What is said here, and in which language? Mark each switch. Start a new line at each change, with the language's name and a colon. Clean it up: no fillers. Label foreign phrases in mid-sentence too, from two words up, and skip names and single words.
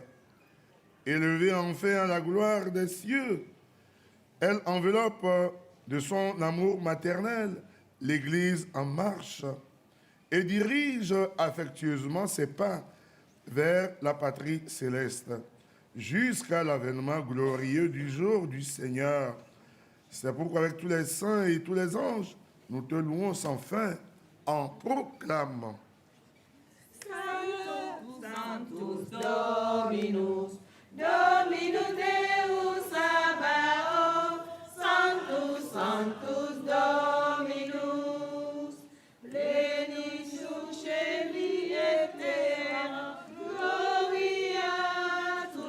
French: Élevée enfin à la gloire des cieux, elle enveloppe de son amour maternel l'Église en marche et dirige affectueusement ses pas vers la patrie céleste. jusqu'à l'avènement glorieux du jour du Seigneur. C'est pourquoi avec tous les saints et tous les anges, nous te louons sans fin en proclamant.
Latin: Sanctus Dominus, Dominus Deus Sabaoth, Sanctus, Sanctus Dominus, Plenitude Celi et Terra, Gloria